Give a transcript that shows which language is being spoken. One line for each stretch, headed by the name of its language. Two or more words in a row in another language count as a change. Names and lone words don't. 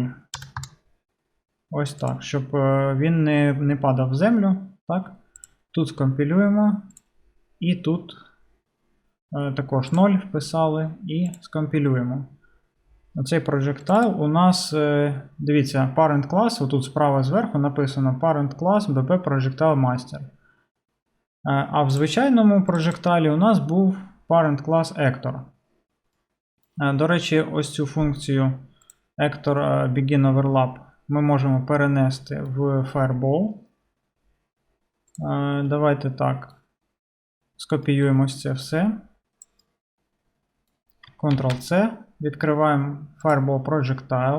Ukrainian: Ось так, щоб він не падав в землю. Так. Тут скомпілюємо. І тут також 0 вписали і скомпілюємо. Оцей projectile у нас, дивіться,
English: parent class,
Ukrainian: отут справа зверху написано
English: parent class
Ukrainian: BP Projectile Master. А в звичайному projectile у нас був
English: parent class
Ukrainian: Actor. До речі, ось цю функцію Actor Begin Overlap ми можемо перенести в Fireball. Давайте так. Скопіюємо це все. Ctrl-C. Відкриваємо Fireball Projectile.